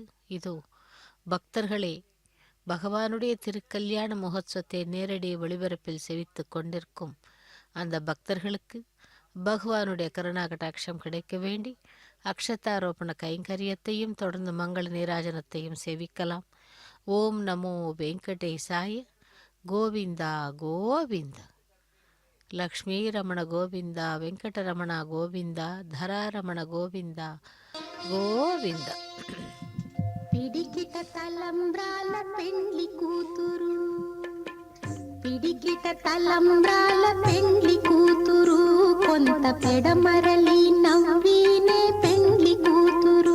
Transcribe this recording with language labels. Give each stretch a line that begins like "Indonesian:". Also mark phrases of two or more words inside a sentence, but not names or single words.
Tamil: இதோ பக்தர்களே, பகவானுடைய திருக்கல்யாண மகோத்சவத்தை நேரடி ஒளிபரப்பில் செவித்து கொண்டிருக்கும் அந்த பக்தர்களுக்கு பகவானுடைய கருணாகடாட்சம் கிடைக்க வேண்டி அக்ஷதாரோபண கைங்கரியத்தையும் தொடர்ந்து மங்கள நீராஜனத்தையும் சேவிக்கலாம். ஓம் நமோ வெங்கடேசாய. கோவிந்தா கோவிந்தா. லக்ஷ்மீ ரமண கோவிந்தா, வெங்கடரமண கோவிந்தா, தராரமண கோவிந்தா గోవింద.
Telugu: పిడికిట తలంబ్రాల పెండ్లి కూతురు, పిడికిట తలంబ్రాల పెండ్లి కూతురు, కొంత పెడమరలి నవ్వినే పెండ్లి కూతురు.